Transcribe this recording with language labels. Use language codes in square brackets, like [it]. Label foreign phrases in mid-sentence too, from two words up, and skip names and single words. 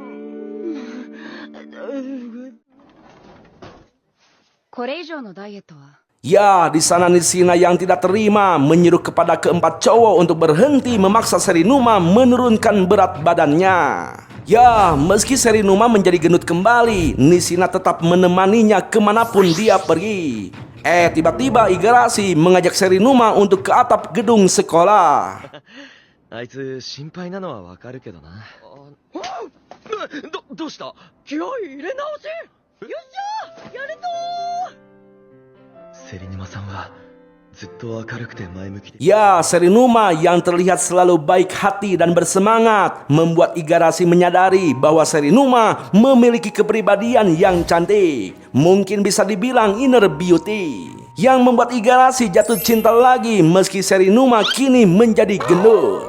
[id] Ya, di sana Nishina yang tidak terima menyuruh kepada keempat cowok untuk berhenti memaksa Serinuma menurunkan berat badannya. Ya, meski Serinuma menjadi gendut kembali, Nishina tetap menemaninya kemanapun dia pergi. Tiba-tiba Igarashi mengajak Serinuma untuk ke atap gedung sekolah. [ja] あいつ心配なのはわかるけどな。どうした？気合い入れ直し。よっしゃ、やるぞ。セリヌマさんはずっと明るくて前向きで。 [id] Ya, Serinuma yang terlihat selalu baik hati dan bersemangat membuat Igarashi menyadari bahwa Serinuma memiliki kepribadian yang cantik. Mungkin bisa dibilang [en] inner beauty, [id] yang membuat Igarashi jatuh cinta lagi meski Serinuma kini menjadi gendut.